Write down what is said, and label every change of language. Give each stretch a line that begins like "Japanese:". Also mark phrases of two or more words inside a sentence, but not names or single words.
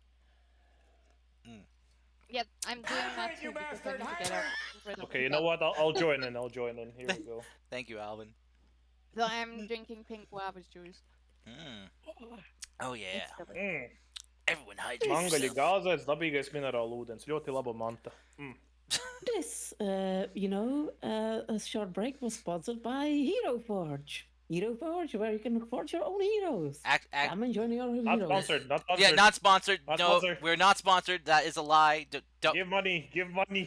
English: Yep, I'm doing that too because I need to get rid of Okay, you know what? I'll join in. I'll join in. Here we go. Thank you, Alvin. So I'm drinking pink guava juice. Oh yeah. It's delicious. Mm. Everyone hydrate Mangali yourself.
Latvian: gāzēs, dabīgais minerālūdens. Ļoti laba manta.
English: This, a short break was sponsored by Hero Forge. Hero Forge, where you can forge your own heroes. Come and join your own Not heroes. sponsored. Not sponsored. Yeah, not sponsored. Not No, sponsored. we're not sponsored. That is a lie. Don't. Give money. Give money.